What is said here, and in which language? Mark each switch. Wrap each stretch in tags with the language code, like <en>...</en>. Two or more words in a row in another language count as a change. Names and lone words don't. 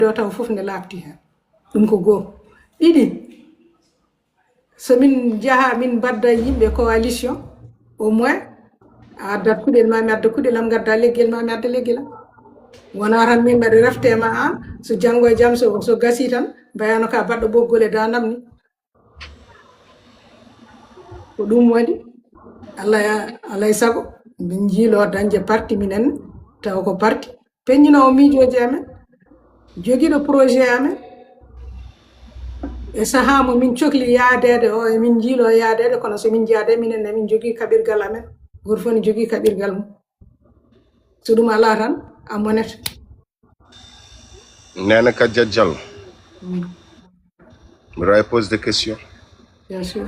<ff>do taw fof ne laabti hen ɗum ko goo ɗiɗi so min jaha min badda yimɓe coalition</ff> <fr>au moins</fr> <ff>a addat kuɗel ma mi adda kuɗel am gadda leggel ma mi adda leggel am wona tan min mbaɗa reftema an so janggo e jam so gasi tan mbayano ka baɗɗo ɓoggol e dandam ni ko ɗum waɗi Allah e sago min jiilo dañde parti minen taw ko parti peññinowo miijoji amen jogiiɗo projet amen e sahaa mo min cohli yaadede o e min jiilo yaadede kono so min jaade minen ne min jogii kaɓirgal amen goto fof ne jogii kaɓirgal mum so ɗum alaa tan a monete Nana Kadja Diallo.</ff> <fr>Me pose des questions. bien sûr</fr>